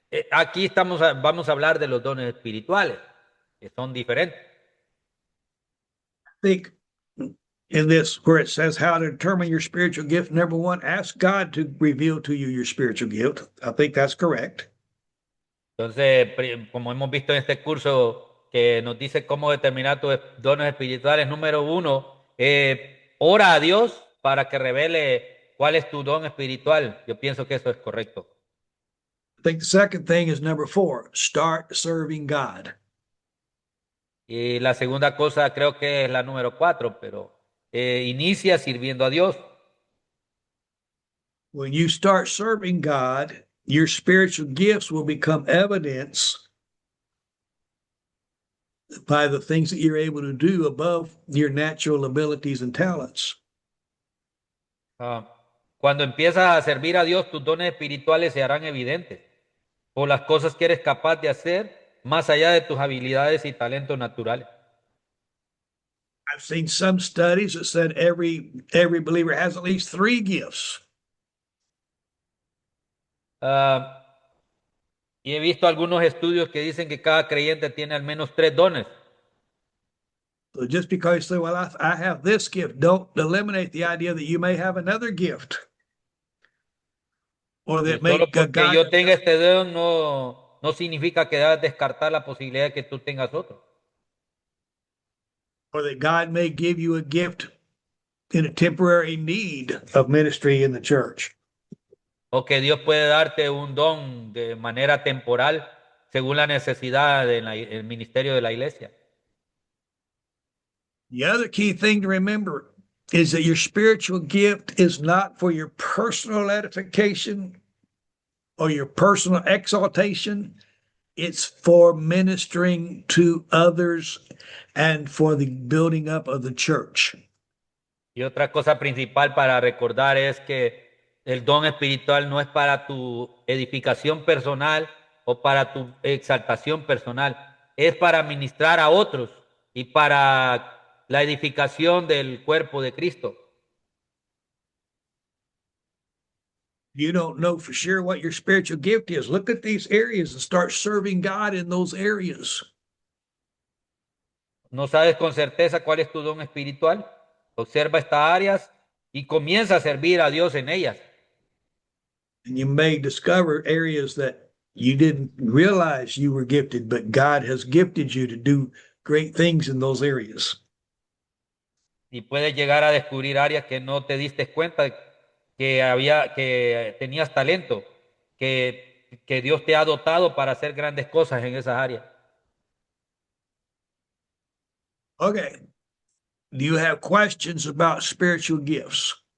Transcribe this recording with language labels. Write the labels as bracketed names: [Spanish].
[Spanish] Aquí vamos a hablar de los dones espirituales, que son diferentes. [English] I think in this where it says how to determine your spiritual gift, number one, ask God to reveal to you your spiritual gift. I think that's correct. [Spanish] Entonces, como hemos visto en este curso que nos dice cómo determinar tus dones espirituales, número uno, ora a Dios para que revele cuál es tu don espiritual. Yo pienso que eso es correcto. [English] I think the second thing is number four, start serving God. [Spanish] Y la segunda cosa creo que es la número cuatro, pero inicia sirviendo a Dios. [English] When you start serving God, your spiritual gifts will become evidence by the things that you're able to do above your natural abilities and talents. [Spanish] Cuando empiezas a servir a Dios, tus dones espirituales se harán evidentes por las cosas que eres capaz de hacer más allá de tus habilidades y talentos naturales. [English] I've seen some studies that said every believer has at least three gifts. [Spanish] Y he visto algunos estudios que dicen que cada creyente tiene al menos 3 dones. [English] So just because you say, well, I have this gift, don't eliminate the idea that you may have another gift. Or [Spanish] Y [English] that [Spanish] solo [English] may [Spanish] porque [English] God, [Spanish] yo tenga este don no significa que debas descartar la posibilidad de que tú tengas otro. [English] or that God may give you a gift in a temporary need of ministry in the church. [Spanish] O que Dios puede darte un don de manera temporal según la necesidad del ministerio de la iglesia. [English] The other key thing to remember is that your spiritual gift is not for your personal edification or your personal exaltation. It's for ministering to others and for the building up of the church. [Spanish] Y otra cosa principal para recordar es que el don espiritual no es para tu edificación personal o para tu exaltación personal, es para ministrar a otros y para la edificación del cuerpo de Cristo. [English] You don't know for sure what your spiritual gift is. Look at these areas and start serving God in those areas. [Spanish] No sabes con certeza cuál es tu don espiritual. Observa estas áreas y comienza a servir a Dios en ellas. [English] And you may discover areas that you didn't realize you were gifted, but God has gifted you to do great things in those areas. [Spanish] Y puedes llegar a descubrir áreas que no te diste cuenta que tenías talento, que Dios te ha dotado para hacer grandes cosas en esas áreas. [English] Okay. Do you have questions about spiritual gifts?